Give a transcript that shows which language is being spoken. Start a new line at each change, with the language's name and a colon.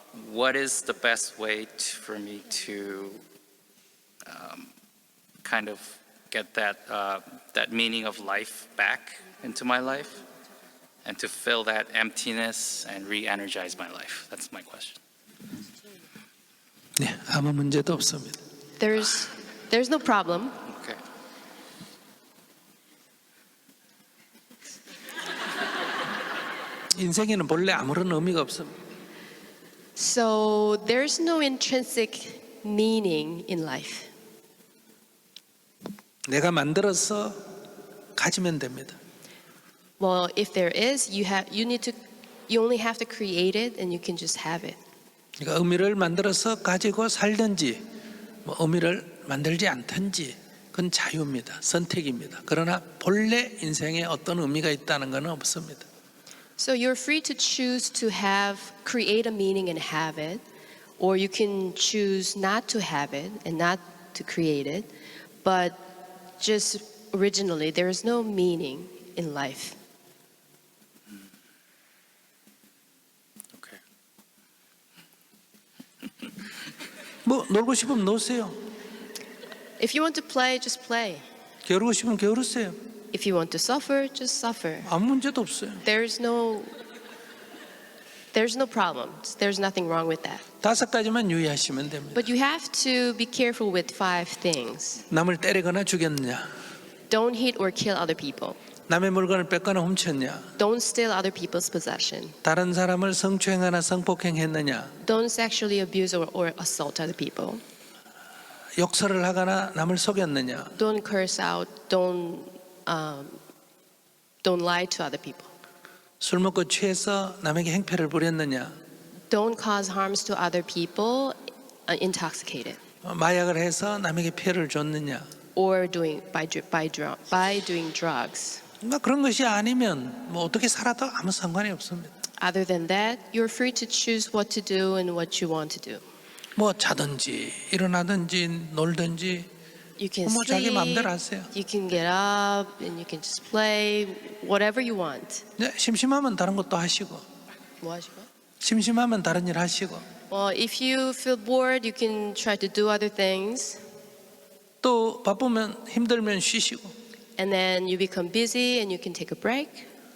English: What is the best way for me to kind of get that meaning of life back into my life and to fill that emptiness and re-energize my life? That's my question.
Korean: 네, 아무 문제도 없습니다.
English: There's no problem. Okay.
Korean: 인생에는 본래 아무런 의미가 없습니다.
English: So there's no intrinsic meaning in life.
Korean: 내가 만들어서 가지면 됩니다.
English: Well, if there is, you only have to create it, and you can just have it.
Korean: 그러니까 의미를 만들어서 가지고 살든지 뭐 의미를 만들지 않든지 그건 자유입니다. 선택입니다. 그러나 본래 인생에 어떤 의미가 있다는 것은 없습니다.
English: So you're free to choose to create a meaning and have it, or you can choose not to have it and not to create it. But just originally, there is no meaning in life. Okay.
Korean: 뭐 놀고 싶으면 노세요.
English: If you want to play, just play.
Korean: 게으르고 싶으면 게으르세요.
English: If you want to suffer, just suffer.
Korean: 아무 문제도 없어요.
English: There's no problem. There's nothing wrong with that.
Korean: 5가지만 유의하시면 됩니다.
English: But you have to be careful with 5 things.
Korean: 남을 때리거나 죽였느냐,
English: Don't hit or kill other people.
Korean: 남의 물건을 뺏거나 훔쳤냐,
English: Don't steal other people's possession.
Korean: 다른 사람을 성추행하나 성폭행했느냐,
English: Don't sexually abuse or assault other people.
Korean: 욕설을 하거나 남을 속였느냐,
English: Don't curse out. Don't lie to other people.
Korean: 술 먹고 취해서 남에게 행패를 부렸느냐,
English: Don't cause harms to other people intoxicated,
Korean: 마약을 해서 남에게 피해를 줬느냐.
English: or by doing drugs.
Korean: 그러니까 그런 것이 아니면 뭐 어떻게 살아도 아무 상관이 없습니다.
English: Other than that, you're free to choose what to do and what you want to do.
Korean: 뭐 자든지 일어나든지 놀든지
English: You can
Korean: 뭐 자기
English: sleep,
Korean: 마음대로 하세요.
English: you can get up, and you can just play whatever you want.
Korean: 네, 심심하면 다른 것도 하시고, 뭐 하시고? 심심하면 다른 일 하시고,
English: Well, if you feel bored, you can try to do other things,
Korean: 또 바쁘면 힘들면 쉬시고,
English: and then you become busy and you can take a break.